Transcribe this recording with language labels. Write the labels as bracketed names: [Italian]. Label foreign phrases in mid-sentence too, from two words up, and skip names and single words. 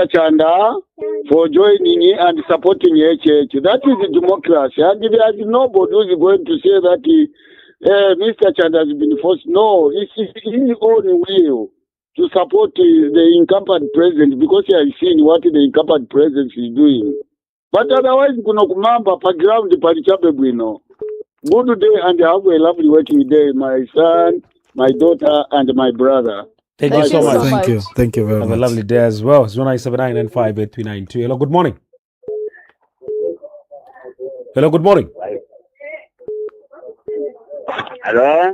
[English] Chanda for joining and supporting HH. That is the democracy. And there is nobody who is going to say that Mr. Chanda has been forced. No, it's his own will to support the incumbent president because he has seen what the incumbent president is doing. But otherwise, [Nyanja] kuno kumamba pa ground palichape bwino. [English] Good day and have a lovely working day, my son, my daughter, and my brother. Thank you so much. Thank you very much. Have a lovely day as well. 0979958392. Hello, good morning. Hello, good morning. Hello.